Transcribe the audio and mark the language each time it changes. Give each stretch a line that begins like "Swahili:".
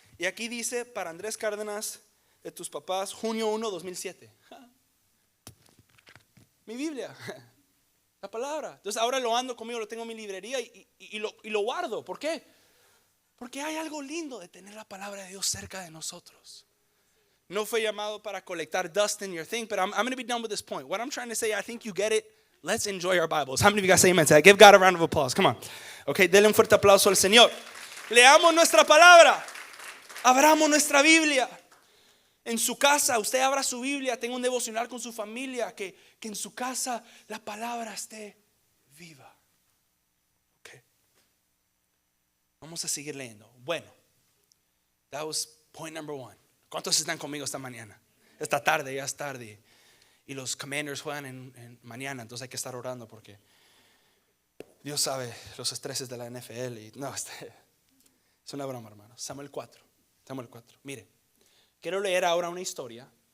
Spanish: Y aquí dice, para Andrés Cárdenas, de tus papás, junio 1, 2007. Mi Biblia, la palabra. Entonces ahora lo ando conmigo, lo tengo en mi librería y lo guardo. ¿Por qué? Porque hay algo lindo de tener la palabra de Dios cerca de nosotros. No fue llamado para colectar
English: dust in your thing, but I'm going to be done with this point. What I'm trying to say, I think you get it. Let's enjoy our Bibles. How many of you guys say amen to that? Give God a round of applause. Come on.
Spanish: Okay, denle un fuerte aplauso al Señor. Leamos nuestra palabra. Abramos nuestra Biblia. En su casa, usted abra su Biblia, tenga un devocional con su familia, que en su casa la palabra esté viva. Okay. Vamos a seguir leyendo.
English: Bueno, that was point number 1.
Spanish: ¿Cuántos están conmigo esta mañana? Esta tarde, ya es tarde. Y los Commanders juegan en mañana, entonces hay que estar orando porque Dios sabe los estreses de la NFL. Y no, es una broma, hermano. Samuel 4. Mire, quiero leer ahora una historia.